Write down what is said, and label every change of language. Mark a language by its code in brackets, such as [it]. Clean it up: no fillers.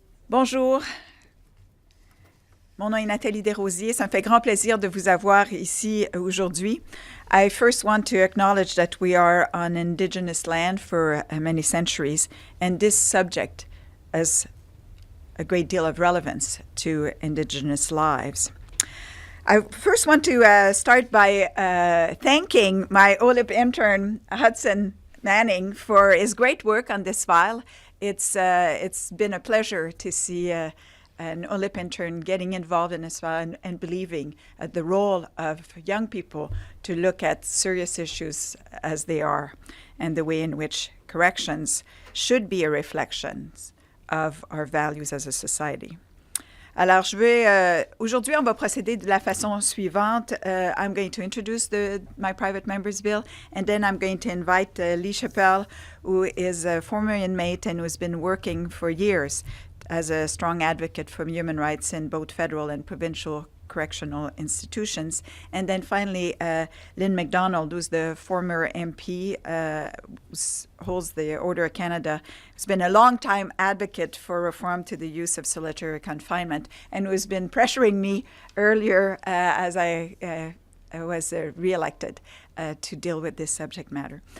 [fr] Bonjour, mon nom est Nathalie Desrosiers. Ça me fait grand plaisir de vous avoir ici aujourd'hui. [en] I first want to acknowledge that we are on indigenous land for many centuries, and this subject has a great deal of relevance to indigenous lives. I first want to start by thanking my OLIP intern, Hudson Manning, for his great work on this file. It's been a pleasure to see an OLIP intern getting involved in this file and believing the role of young people to look at serious issues as they are and the way in which corrections should be a reflection of our values as a society. [fr] Alors, aujourd'hui, on va procéder de la façon suivante. [en] I'm going to introduce my private members bill, and then I'm going to invite Lee Chappelle, who is a former inmate and who has been working for years as a strong advocate for human rights in both federal and provincial correctional institutions. And then finally, Lynn McDonald, who's the former MP, holds the Order of Canada, who's been a long-time advocate for reform to the use of solitary confinement, and who's been pressuring me earlier as I was re-elected to deal with this subject matter.